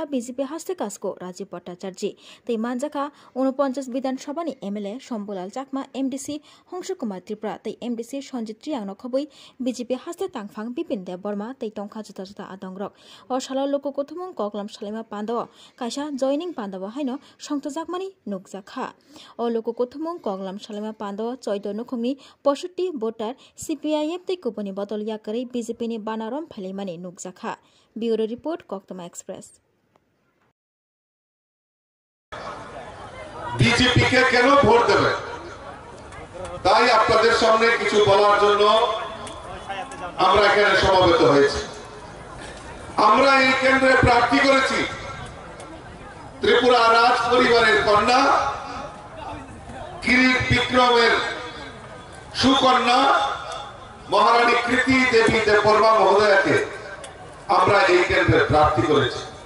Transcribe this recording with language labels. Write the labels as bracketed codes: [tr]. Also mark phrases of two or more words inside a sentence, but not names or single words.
[trp] बीजेपी हास्ते कास्को राजीव भट्टाचार्य तै मानजाखा 49 विधानसभानि एमएलए शम्भुलाल चाकमा एमडीसी हंस कुमार त्रिपुरा तै एमडीसी सञ्जित त्रियांनो खबै बीजेपी हास्ते तांगफां बिपिन देव बर्मा तै टंखा जुता जुता आदंग्रक अ साला लोककथुमुं कगलाम सालाइमा पान्दा काइसा जयनिं पान्दा हाइनो संजाकमानि नुकजा अ लोककथुमुं कगलाम सालाइमा पान्द 14 नुखुमनि 65 भोटार सीपीआईएम तै कुपनि बदल याकरै बीजेपी नि बानारम फैलाइमानि नुकजाखा [en] bureau report [trp] कक्तमा एक्सप्रेस। [bn] বিজেপি কে কেন ভোট দেবে তাই আপনাদের সামনে কিছু বলার জন্য আমরা এখানে সমবেত হয়েছি। আমরা এই কেন্দ্রে প্রার্থী করেছি ত্রিপুরা রাজ পরিবারের কন্যা কিরিট বিক্রমের সুকন্যা মহারানী কৃতি দেবী দেববর্মা মহোদয়াকে আমরা এই কেন্দ্রে প্রার্থী করেছি।